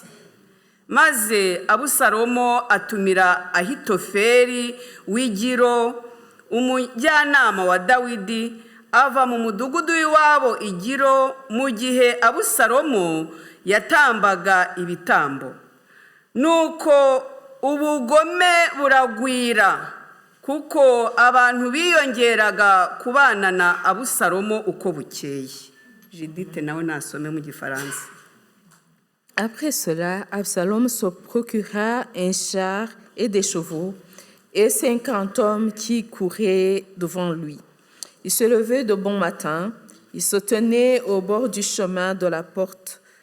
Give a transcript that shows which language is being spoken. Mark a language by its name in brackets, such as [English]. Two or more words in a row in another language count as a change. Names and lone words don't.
[Kinyarwanda] Maze Abusalomo atumira Ahitofeli w'Igiro, umujyanama wa Dawidi, ava mu mudugudu w'iwabo i Giro mu gihe Abusalomo yatambaga ibitambo. Nuko ubugome buragwira, kuko abantu biyongeraga kubana na Abusalomo uko bukeye. Judith nawe nasome mu Gifaransa. [French] Après cela, Absalom se procura un char et des chevaux et 50 hommes qui couraient devant lui. Il se levait de bon matin, il se tenait au bord du chemin de la porte.